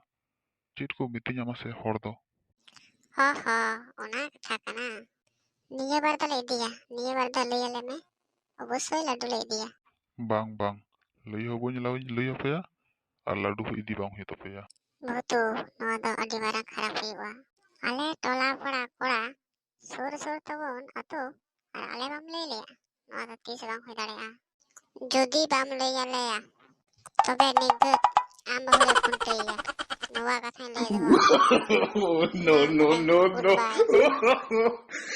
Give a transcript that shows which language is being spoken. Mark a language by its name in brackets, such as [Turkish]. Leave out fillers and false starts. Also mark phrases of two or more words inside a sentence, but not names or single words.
[Santali] Chit ko mitinya mase hor do. Ho ho, ona katha kana. Niya bar do le dia. Niya bar do lei ale me. Obossoi ladu le dia. Bang bang. Lei ho boñ lei pe ar ladu ho idi bang hito pe. Bautu, noa do adi marang kharap huwa. Ale tola pora kora. Sur sur tabon ato. Ar ale bam lei le. Noa do tis bang hui darea. Jodi bam lei ale ya. Tobe nigdut am hule punteya. Noa kathain lei dewa. [English] No, no, no, no. Goodbye.